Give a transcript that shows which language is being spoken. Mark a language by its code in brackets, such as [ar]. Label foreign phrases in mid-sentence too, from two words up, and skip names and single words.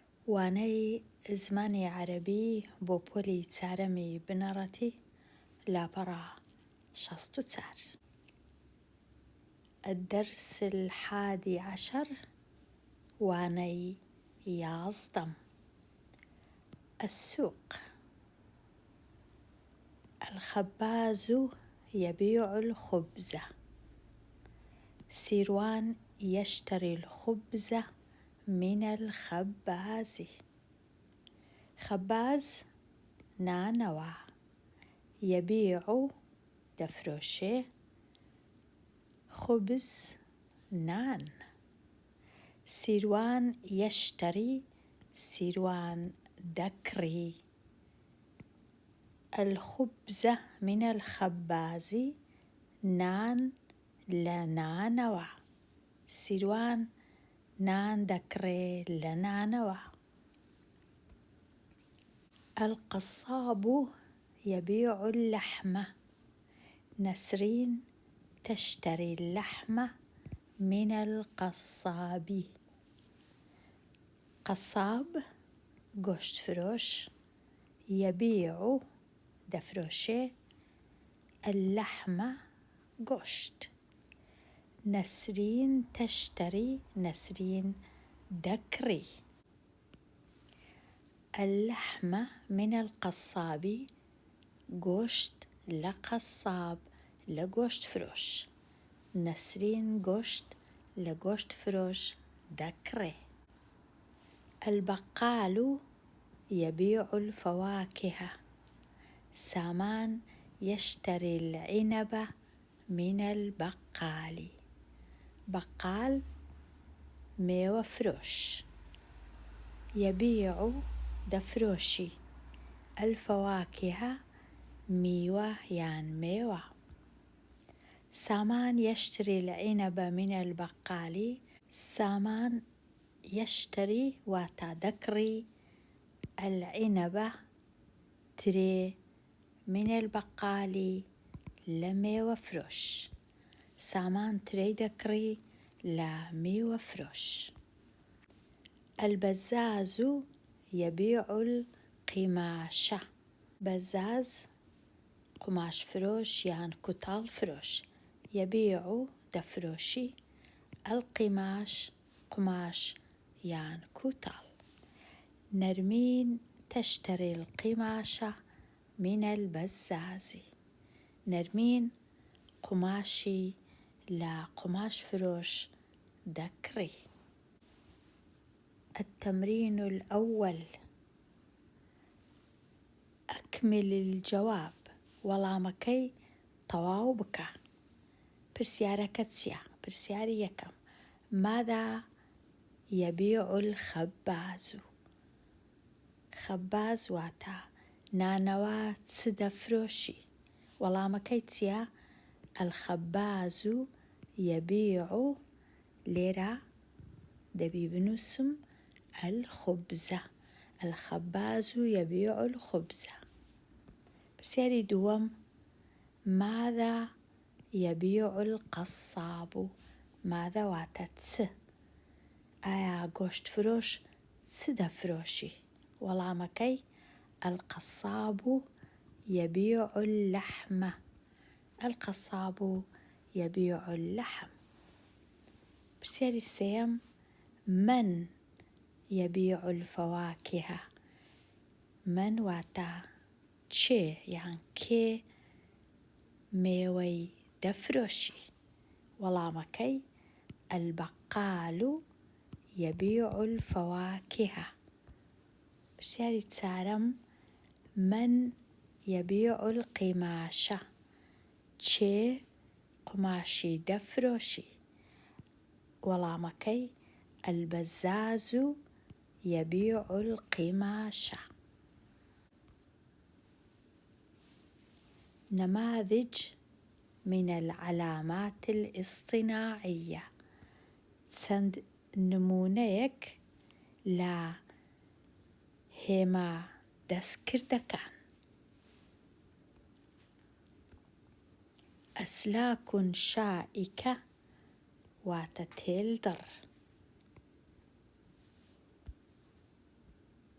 [ckb] وانەی زمانی عەرەبی بۆ پۆلی چارەمی بنەڕەتی لاپەڕە 64. [ar] الدرس 11 وانەی 11. السوق. الخباز يبيع الخبز. سيروان يشتري الخبز من الخباز. [ckb] خباز نانەوە، يبيع دەفرۆشێ، خبز نان. سیروان يشتري، سیروان دەکڕی، [ar] الخبز من الخباز، [ckb] نان لە نانەوە، سیروان نان دەکڕێ لە نانەوە. [ar] القصاب يبيع اللحم. نسرين تشتري اللحم من القصاب. [ckb] قصاب گۆشت فرۆش، يبيع دەفرۆشێ، اللحم گۆشت. نسرين تشتري، نسرين دەکڕی. [ar] اللحم من القصاب، [ckb] گۆشت لە قەساب لە گۆشت فرۆش. نسرين گۆشت لە گۆشت فرۆش دەکڕێ. [ar] البقال يبيع الفواكه. سامان يشتري العنب من البقال. [ckb] بقال مێوە فرۆش، يبيع دەفرۆشی، الفواكه میوە یان مێوە. [ar] سامان يشتري العنب من البقال. [ckb] سامان يشتري واتە دەکڕی، العنب ترێ، [ar] من البقال [ckb] لە مێوە فرۆش. سامان ترێی دەکڕی لە میوە فرۆش. [ar] البزاز يبيع القماش. [ckb] بەزاز قماش فرۆش یان کوتاڵ فرۆش، يبيع دەفرۆشی، القماش قماش یان کوتاڵ. [ar] نرمين تشتري القماش من البزاز. [ckb] نرمين قماشی لە قماش فرۆش دەکڕی. [ar] التمرين الأول. أكمل الجواب. [ckb] وەڵامەکەی تەواو بکە. پرسیارەکە چییە؟ پرسیاری یەکەم. [ar] ماذا يبيع الخباز؟ [ckb] خەباز واتە نانەوە چ دەفرۆشی؟ وەڵامەکەی چییە؟ [ar] الخباز يبيع، [ckb] لێرە دەبی بنووسم الخبز. [ar] الخباز يبيع الخبز. [ckb] پرسیاری دووەم. [ar] ماذا يبيع القصاب؟ [ckb] ماذا واتە چ؟ ئایا گۆشت فرۆش چ دەفرۆشی؟ وەڵامەکەی [ar] القصاب يبيع اللحم. القصاب يبيع اللحم. [ckb] پرسیاری سێیەم. [ar] من يبيع الفواكه؟ [ckb] من واتە چێ یان کێ مێوەی دەفرۆشی؟ وەڵامەکەی [ar] البقال يبيع الفواكه. [ckb] پرسیاری چارەم. [ar] من يبيع القماش؟ [ckb] چێ قماشی دەفرۆشی؟ وەڵامەکەی [ar] البزاز يبيع القماش. نماذج من العلامات الاصطناعية. [ckb] چەند نمونەیەک لە هێمە دەستکردەکان. [ar] أسلاك شائكة [ckb] واتە تێلدڕ.